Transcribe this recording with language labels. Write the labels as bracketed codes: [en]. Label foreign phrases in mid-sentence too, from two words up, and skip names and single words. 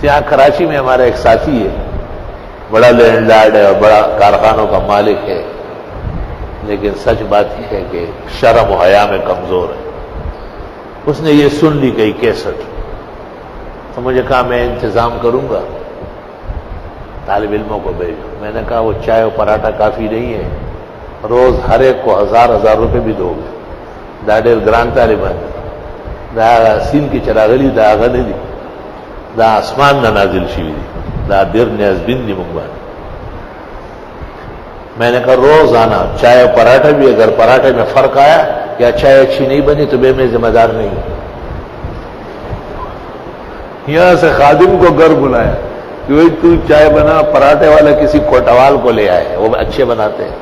[ur] یہاں کراچی میں ہمارا ایک ساتھی ہے، بڑا لینڈ لارڈ ہے اور بڑا کارخانوں کا مالک ہے، لیکن سچ بات یہ ہے کہ شرم و حیا میں کمزور ہے۔ اس نے یہ سن لی کئی کیسٹ، تو مجھے کہا میں انتظام کروں گا، طالب علموں کو بھیجو۔ میں نے کہا وہ چائے و پراٹھا کافی نہیں ہے، روز ہر ایک کو 1000 روپے بھی دو گے، [ps] دا ډېر ګران طالبان، دا سین کی چراغلی دا هغه نه دي، دا اسمان نه نازل شوي دي، دا ډېر نیازبین دي موږ باندې۔ [ur] میں نے کہا روزانہ چائے و پراٹھا بھی، اگر پراٹھے میں فرق آیا یا چائے اچھی نہیں بنی تو میں ذمہ دار نہیں ہوں۔ یہاں سے خادم کو گھر بلایا کہ بھائی تو چائے بنا، پراٹھے والا کسی کوٹوال کو لے آئے، وہ اچھے بناتے ہیں۔